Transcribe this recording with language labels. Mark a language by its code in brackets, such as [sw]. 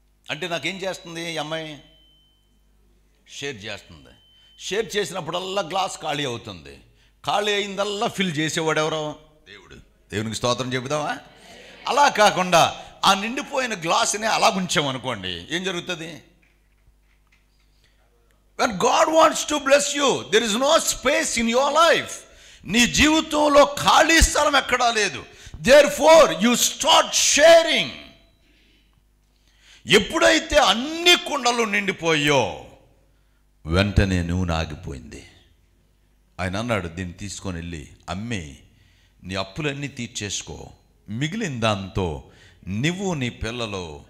[te] అంటే నాకేం చేస్తుంది ఈ అమ్మాయి? షేర్ చేస్తుంది. షేర్ చేసినప్పుడల్లా గ్లాస్ ఖాళీ అవుతుంది. ఖాళీ అయిందల్లా ఫిల్ చేసేవాడు ఎవరో? దేవుడు. దేవునికి స్తోత్రం చెబుదామా? అలా కాకుండా ఆ నిండిపోయిన గ్లాసుని అలా ఉంచామనుకోండి, ఏం జరుగుతుంది? [en] When God wants to bless you, there is no space in your life. [te] నీ జీవితంలో ఖాళీ స్థలం ఎక్కడా లేదు. [en] Therefore, you start sharing. [te] ఎప్పుడైతే అన్ని కుండలు నిండిపోయో వెంటనే నూనె ఆగిపోయింది. ఆయన అన్నాడు, దీన్ని తీసుకొని వెళ్ళి అమ్మి నీ అప్పులన్నీ తీర్చేసుకో, మిగిలిన దాంతో నువ్వు నీ పిల్లలు.